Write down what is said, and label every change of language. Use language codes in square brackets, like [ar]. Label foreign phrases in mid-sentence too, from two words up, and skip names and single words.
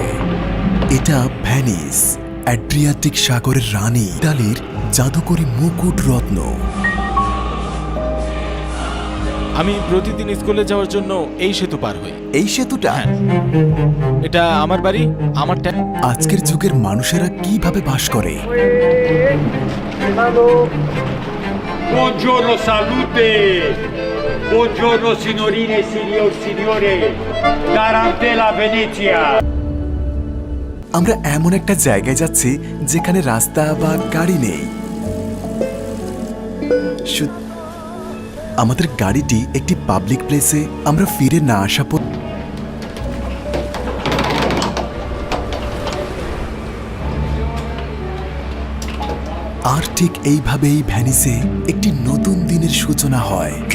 [bn] এটা ভেনিস, অ্যাড্রিয়াটিক সাগরের রানী, ইতালির জাদুকরী মুকুট রত্ন। আমি প্রতিদিন স্কুলে যাওয়ার জন্য এই সেতু পার হই। এই সেতুটা? এটা আমার বাড়ি, আমার আজকের যুগের মানুষেরা কিভাবে বাস করে? [it] Buongiorno, salute! Buongiorno signorine e signore! Tarantella, Venezia! [bn] আমরা এমন একটা জায়গায় যাচ্ছি যেখানে রাস্তা বা গাড়ি নেই। আমাদের গাড়িটি একটি পাবলিক প্লেসে আমরা ফিরে না আসা আর ঠিক এইভাবেই ভেনিসে একটি নতুন দিনের সূচনা হয়।